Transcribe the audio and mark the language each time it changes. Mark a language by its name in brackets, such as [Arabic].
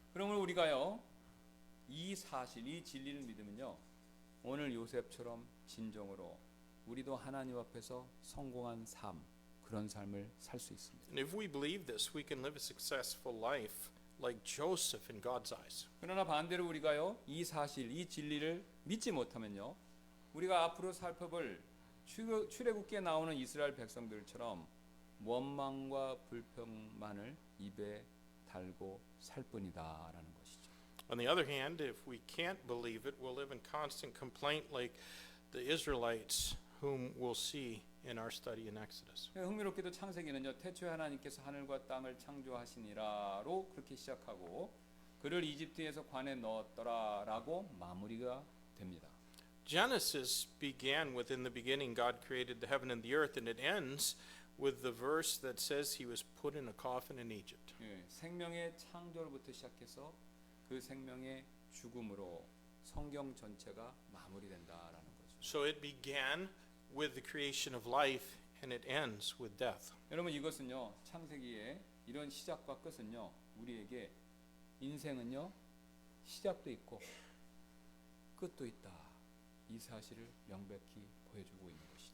[Korean] 그러면 우리가요 이 사실, 이 진리를 믿으면요 오늘 요셉처럼 진정으로 우리도 하나님 앞에서 성공한 삶, 그런 삶을 살 수 있습니다. [English] And if we believe this, we can live a successful life like Joseph in God's eyes. [Korean] 그러나 반대로 우리가요 이 사실, 이 진리를 믿지 못하면요 우리가 앞으로 살펴볼 출애굽기에 나오는 이스라엘 백성들처럼 원망과 불평만을 입에 달고 살 뿐이다라는 것이죠. [English] On the other hand, if we can't believe it, we'll live in constant complaint like the Israelites whom we'll see in our study in Exodus. [Korean] 흥미롭게도 창세기는요 태초에 하나님께서 하늘과 땅을 창조하시니라로 그렇게 시작하고 그를 이집트에서 관에 넣었더라라고 마무리가 됩니다. [English] Genesis began within the beginning God created the heaven and the earth, and it ends with the verse that says he was put in a coffin in Egypt. [Korean] 예, 생명의 창조로부터 시작해서 그 생명의 죽음으로 성경 전체가 마무리된다라는 거죠. [English] So it began with the creation of life and it ends with death. [Korean] 여러분 이것은요 창세기의 이런 시작과 끝은요 우리에게 인생은요 시작도 있고 끝도 있다 이 사실을 명백히 보여주고 있는 것이죠.